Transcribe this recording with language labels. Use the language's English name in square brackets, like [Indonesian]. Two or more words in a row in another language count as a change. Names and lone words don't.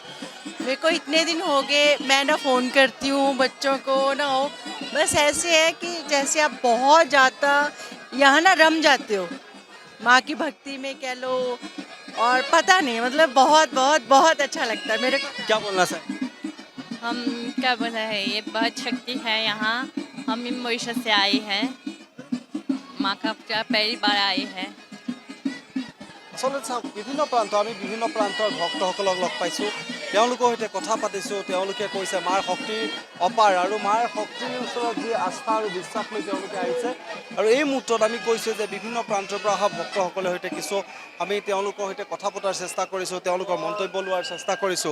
[Hindi] मेरे को इतने दिन हो गए, मैं ना फ़ोन करती हूँ बच्चों को ना हो, बस ऐसे है कि जैसे आप बहुत ज़्यादा यहाँ ना रम जाते हो माँ की भक्ति में कह लो। और पता नहीं, मतलब बहुत बहुत बहुत अच्छा लगता है मेरे को। क्या बोलना चाहेंगे? हम क्या बोला है, ये बहुत शक्ति है यहाँ। हम मॉरिशस से आए हैं, माँ का पहली बार आए हैं। [Assamese] আচলতে চাওক, বিভিন্ন প্ৰান্ত আমি বিভিন্ন প্ৰান্তৰ ভক্তসকলক লগ পাইছোঁ। তেওঁলোকৰ সৈতে কথা পাতিছোঁ। তেওঁলোকে কৈছে মাৰ শক্তি অপাৰ আৰু মাৰ শক্তিৰ ওচৰত যি আস্থা আৰু বিশ্বাস লৈ তেওঁলোকে আহিছে। আৰু এই মুহূৰ্তত আমি কৈছোঁ যে বিভিন্ন প্ৰান্তৰ পৰা অহা ভক্তসকলৰ সৈতে কিছু আমি তেওঁলোকৰ সৈতে কথা পতাৰ চেষ্টা কৰিছোঁ, তেওঁলোকৰ মন্তব্য লোৱাৰ চেষ্টা কৰিছোঁ।